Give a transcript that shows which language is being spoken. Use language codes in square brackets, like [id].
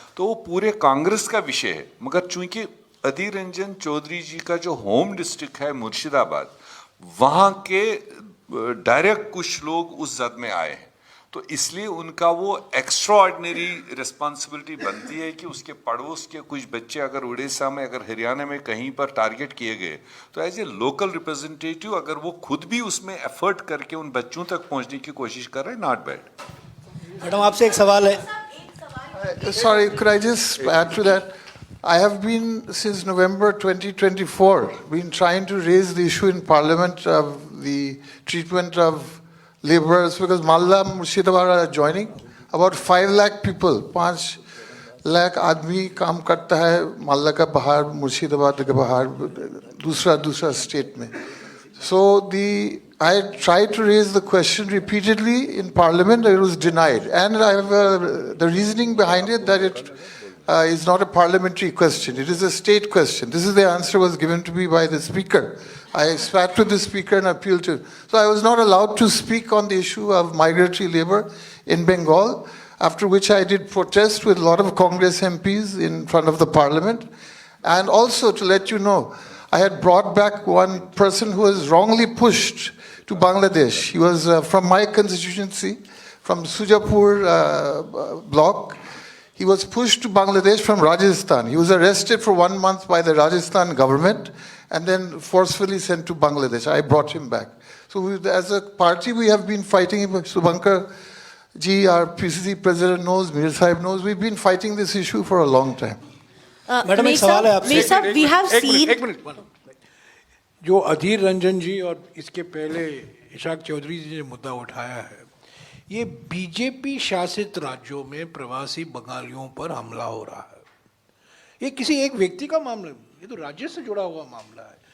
[hi] तो वो पूरे कांग्रेस का विषय है। मगर चूंकि अधीर रंजन चौधरी जी का जो होम डिस्ट्रिक्ट है मुर्शिदाबाद, वहाँ के डायरेक्ट कुछ लोग उस जद में आए हैं, तो इसलिए उनका वो एक्स्ट्रा ऑर्डिनरी रिस्पॉन्सिबिलिटी बनती है कि उसके पड़ोस के कुछ बच्चे अगर उड़ीसा में, अगर हरियाणा में कहीं पर टारगेट किए गए, तो [en] as a local representative [hi] अगर वो खुद भी उसमें एफर्ट करके उन बच्चों तक पहुंचने की कोशिश कर रहे हैं, [en] Not bad. [hi] मैडम आपसे एक सवाल है। [en] Sorry, could I just add to that? I have been, since November 2024, been trying to raise the issue in Parliament of the treatment of laborers, because Malda, Murshidabad are joining. About 5 lakh people, [hi] 5 lakh आदमी काम करता है मालदा का बाहर, मुर्शिदाबाद के बाहर, दूसरा state में. [en] So I tried to raise the question repeatedly in Parliament, it was denied. And I have the reasoning behind it that it is not a parliamentary question, it is a state question. This is the answer was given to me by the Speaker. I spat to the Speaker and appealed to him. So I was not allowed to speak on the issue of migratory labor in Bengal, after which I did protest with a lot of Congress MPs in front of the Parliament. And also to let you know, I had brought back one person who was wrongly pushed to Bangladesh. He was from my constituency, from Sujapur block. He was pushed to Bangladesh from Rajasthan. He was arrested for 1 month by the Rajasthan government and then forcefully sent to Bangladesh. I brought him back. So as a party, we have been fighting. Subhankar ji, our PCC president knows, Mir Sahib knows, we've been fighting this issue for a long time. [hi] Madam एक सवाल है आपसे। [en] we have seen [hi] एक minute जो अधीर रंजन जी और इसके पहले इशाक चौधरी जी ने मुद्दा उठाया है, ये बीजेपी शासित राज्यों में प्रवासी बंगालियों पर हमला हो रहा है। ये किसी एक व्यक्ति का मामला, ये तो राज्य से जुड़ा हुआ मामला है।